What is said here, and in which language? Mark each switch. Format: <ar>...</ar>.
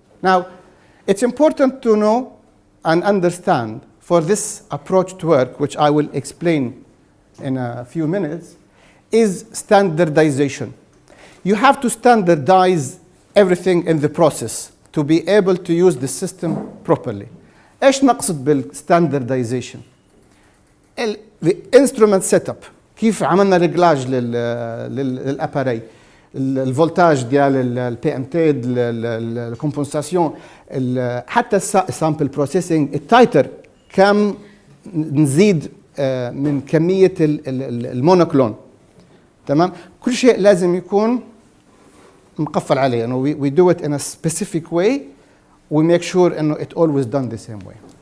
<en>Now, it's important to know and understand for this approach to work, which I will explain in a few minutes, is standardization. You have to standardize everything in the process to be able to use the system properly.</en> <ar>ايش نقصد بالstandardization؟</ar> <en>the instrument setup.</en> <ar>كيف عملنا ريجلاج للاباري، الفولتاج ديال البي ام تيد، الكومبنساسيون، حتى السامبل بروسيسنج، التايتر، كم نزيد من كميه المونوكلون. تمام؟ كل شيء لازم يكون مقفل عليه، انه</ar> <en>we do it in a specific way, we make sure</en> <ar>انه</ar> <en>it always done the same way.</en>